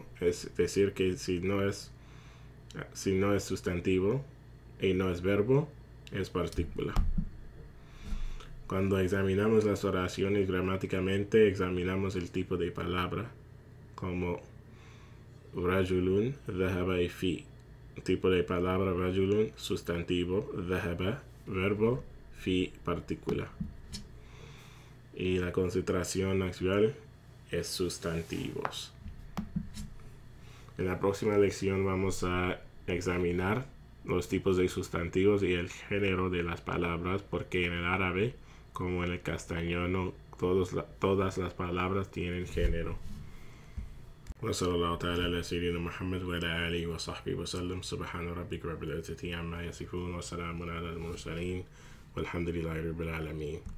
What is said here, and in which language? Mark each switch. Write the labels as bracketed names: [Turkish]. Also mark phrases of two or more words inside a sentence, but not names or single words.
[Spanish] Es decir, que si no es sustantivo y no es verbo, es partícula. Cuando examinamos las oraciones gramáticamente, examinamos el tipo de palabra, como rajulun, dhahaba y fi. Tipo de palabra rajulun, sustantivo, dhahaba, verbo, fi, partícula. Y la concentración actual es sustantivos. En la próxima lección vamos a examinar los tipos de sustantivos y el género de las palabras, porque en el árabe, como en el castellano, todas las palabras tienen género. [Arabic] وصلى الله تعالى على سيدنا محمد وعلى آله وصحبه وسلم. سبحان ربك رب العزة عما يصفون وسلام على المرسلين والحمد لله رب العالمين.